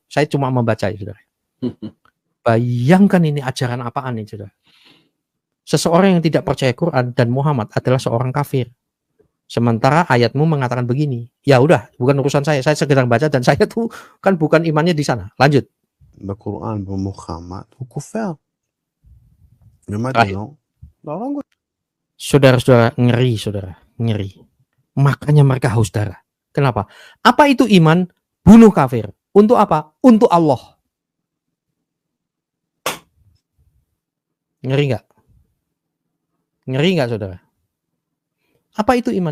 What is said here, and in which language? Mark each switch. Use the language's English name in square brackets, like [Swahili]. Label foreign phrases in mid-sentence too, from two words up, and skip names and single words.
[Indonesian] Saya cuma membaca, saudara. Bayangkan ini ajaran apaan nih, saudara. Seseorang yang tidak percaya Quran dan Muhammad adalah seorang kafir. Sementara ayatmu mengatakan begini. Ya udah, bukan urusan saya. Saya sekedar baca dan saya tuh kan bukan imannya di sana. Lanjut. [Hebrew] בקוראן במוחמד, הוא כופר. ומה [Indonesian] Terakhir. [Hebrew] דינו? להרוג אותו. [Indonesian] Saudara-saudara, ngeri, saudara. Ngeri. Makanya mereka haus darah. Kenapa? Apa itu iman? Bunuh kafir. Untuk apa? Untuk Allah. Ngeri nggak? Ngeri nggak, saudara? Apa itu iman?